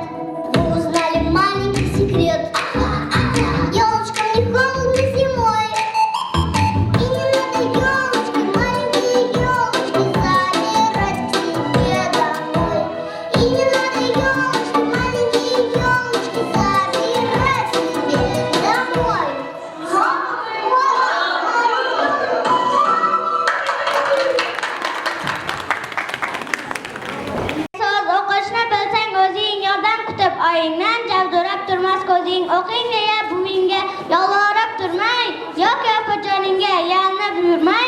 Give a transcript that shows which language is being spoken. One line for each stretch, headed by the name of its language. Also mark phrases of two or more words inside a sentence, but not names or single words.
Russian: Вы узнали маленький секрет. Ёлочкам не холодно зимой. И не надо ёлочки, маленькие ёлочки забирать к себе домой. И не надо ёлочки, маленькие ёлочки забирать к себе домой.
Uzbek: So'z o'qishni bilsang o'zing yordam kutib oyingdan javdirab turmas ko'zing. O'qing deya buvingga yolvorib turmang, yoki opajoningga yalinib yurmang.